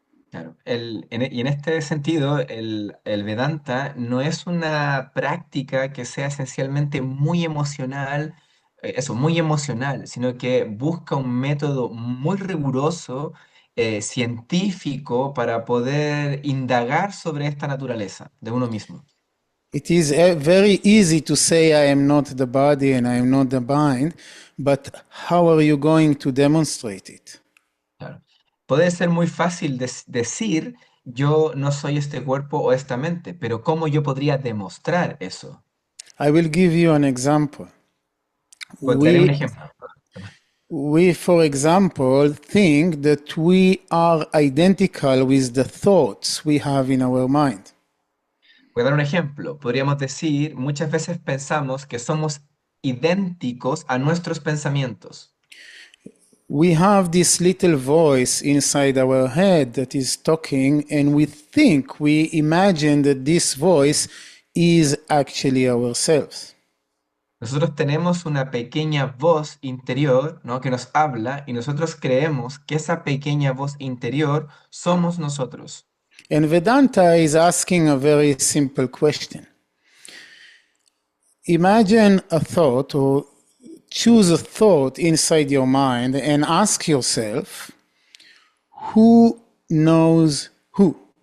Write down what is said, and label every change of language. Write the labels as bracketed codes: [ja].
[es] Claro, y en este sentido, el Vedanta no es una práctica que sea esencialmente muy emocional, muy emocional, sino que busca un método muy riguroso, científico, para poder indagar sobre esta naturaleza de uno mismo. [en] It is very easy to say I am not the body and I am not the mind, but how are you going to demonstrate it? [es] Claro. Puede ser muy fácil decir yo no soy este cuerpo o esta mente, pero ¿cómo yo podría demostrar eso? [en] I will give you an example. [es] Pues daré un [en] We, [es] ejemplo. [en] we, for example, think that we are identical with the thoughts we have in our mind. [es] Voy a dar un ejemplo. Podríamos decir, muchas veces pensamos que somos idénticos a nuestros pensamientos. [en] We have this little voice inside our head that is talking, and we imagine that this voice is actually ourselves. [es] Nosotros tenemos una pequeña voz interior, ¿no?, que nos habla y nosotros creemos que esa pequeña voz interior somos nosotros. [en] And Vedanta is asking a very simple question. Imagine a thought, or choose a thought inside your mind and ask yourself, who knows who?